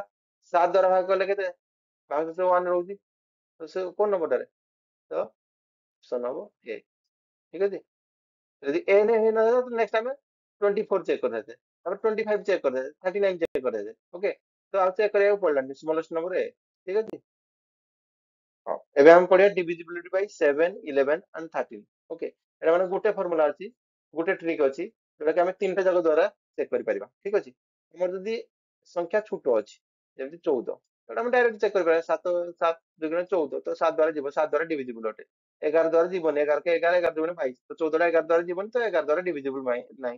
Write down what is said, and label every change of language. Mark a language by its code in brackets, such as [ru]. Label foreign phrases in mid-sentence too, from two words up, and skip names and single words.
[or] 7 ଦ୍ୱାରା ଭାଗ କଲେ କେତେ, ଭାଗଶେଷ 1 ରହୁଛି, ତ ସେ କୋଉ ନମ୍ବରଟାରେ, ତ ଅପସନ ହବ ଏ। ଠିକ ଅଛି, ଯଦି n ହେଇନଥାନ୍ତା ତ ନେକ୍ସଟ ଆମେ 24 ଚେକ୍ କରିଥାନ୍ତେ, ତାପରେ 25 ଚେକ୍ କରିଥାନ୍ତେ, 39 ଚେକ୍ କରିଥାନ୍ତେ। ଓକେ, ତ ଆଉ ଚେକ୍ କରିବାକୁ ପଡିଲାନି, [en] smallest number [or] ଏ। ଠିକ ଅଛି, ହଁ, ଏବେ ଆମେ ପଢିବା [en] divisibility by 7 11 and 13। [or] ଓକେ, ଏଟା ମାନେ ଗୋଟେ ଫର୍ମୁଲା ଅଛି, ଗୋଟେ ଟ୍ରିକ୍ ଅଛି, ଯୋଉଟା କି ଆମେ ତିନିଟା ଯାକ ଦ୍ୱାରା ଚେକ୍ କରିପାରିବା। ଠିକ ଅଛି, ଆମର ଯଦି ସଂଖ୍ୟା ଛୋଟ ଅଛି, ଯେମିତି 14, ସେଟା ଆମେ [en] direct check [or] କରିପାରିବା, 7 7 ଦୁଗୁଣେ 14, ତ 7 ଦ୍ୱାରା ଯିବ, 7 ଦ୍ୱାରା ଡିଭିଜିବୁଲ ଅଟେ। 11 ଦ୍ୱାରା ଯିବନି, 11 କେ 11, 11 ଦୁଗୁଣେ 22, ତ 14 ଟା 11 ଦ୍ୱାରା ଯିବନି, ତ 11 ଦ୍ୱାରା ଡିଭିଜିବୁଲ ନାହିଁ।